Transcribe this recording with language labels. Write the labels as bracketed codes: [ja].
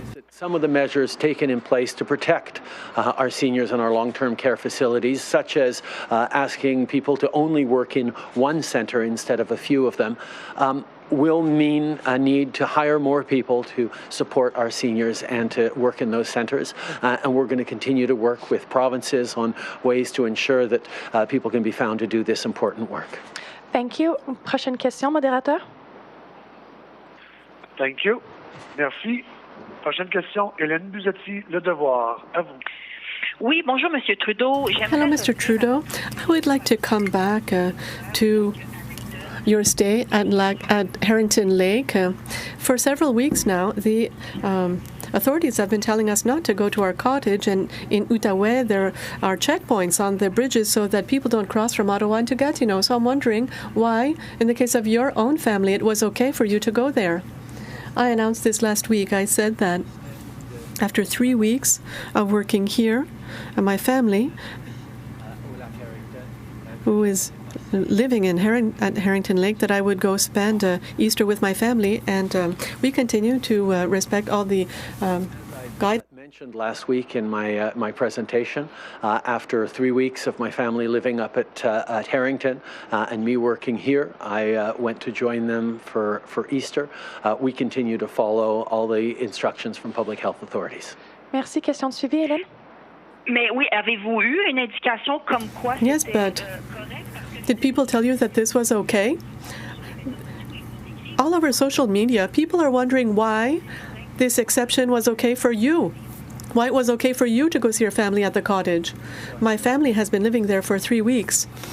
[en] Some of the measures taken in place to protect our seniors in our long-term care facilities, such as asking people to only work in one centre instead of a few of them, will mean a need to hire more people to support our seniors and to work in those centres. And we're going to continue to work with provinces on ways to ensure that people can be found to do this important work. Thank you. [fr] Prochaine question, modérateur. [en] Thank you. [fr] Merci. Prochaine question, Hélène Buzetti, Le Devoir. À vous. Oui, bonjour, Monsieur Trudeau. [en] Hello, Mr. Trudeau. I would like to come back to your stay at Harrington Lake. For several weeks now, the authorities have been telling us not to go to our cottage, and in Outaouais there are checkpoints on the bridges so that people don't cross from Ottawa into Gatineau. So I'm wondering why, in the case of your own family, it was okay for you to go there. I announced this last week. I said that after 3 weeks of working here, my family, who is living at Harrington Lake, that I would go spend Easter with my family, and we continue to respect all the guidelines. Mentioned last week in my presentation, after 3 weeks of my family living up at Harrington and me working here, I went to join them for Easter. We continue to follow all the instructions from public health authorities. [fr] Merci. Question de suivi, Hélène. Mais oui, avez-vous eu une indication comme quoi [en] Yes, but did people tell you that this was okay? All over social media, people are wondering why this exception was okay for you. Why it was okay for you to go see your family at the cottage. My family has been living there for 3 weeks.